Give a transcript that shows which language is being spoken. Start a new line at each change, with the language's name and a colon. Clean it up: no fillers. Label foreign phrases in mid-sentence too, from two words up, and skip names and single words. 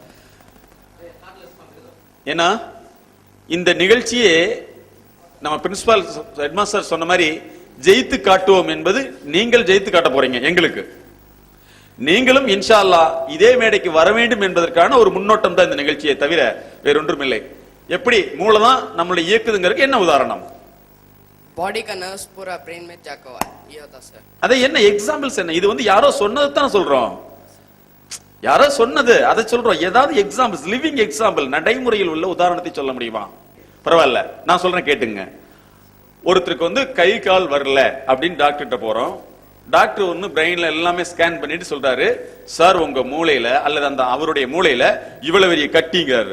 Tamil: ஏன்னா இந்த நிகழ்ச்சியே நம்ம
English: principal headmaster
Tamil: சொன்ன மாதிரி ஜெயித்து காட்டுவோம் என்பது நீங்கள் ஜெயித்து காட்ட போறீங்க. எங்களுக்கு நீங்களும்
Arabic: إن شاء الله
Tamil: இதே மேடைக்கு வர வேண்டும் என்பதற்கான ஒரு முன்னோட்டம் தான் இந்த நிகழ்ச்சியை தவிர வேறொன்றும் இல்லை. எப்படி மூளைதான் நம்மளை இயக்குதுங்கிறதுக்கு என்ன உதாரணம்?
Hindi: बॉडी का नर्व्स पूरा ब्रेन में जाकर हुआ है, ये होता सर.
Tamil: அதை என்ன எக்ஸாம்பிள்ஸ் என்ன? இது வந்து யாரோ சொன்னது தான் சொல்றோம், யாரோ சொன்னது அதை சொல்றோம். ஏதாவது
English: examples, living example,
Tamil: நடைமுறையில் உள்ள உதாரணத்தை சொல்ல முடியுமா? பரவாயில்ல, நான் சொல்றேன் கேட்டுங்க. ஒருத்தருக்கு வந்து கை கால் வரல அப்படின்னு டாக்டர்கிட்ட போறோம். டாக்டர் ஒன்னு பிரெயின்ல எல்லாமே ஸ்கேன் பண்ணிட்டு சொல்றாரு, சார் உங்க மூளையில அல்லது அந்த அவருடைய மூளையில இவ்வளவு பெரிய கட்டிங்கிறாரு.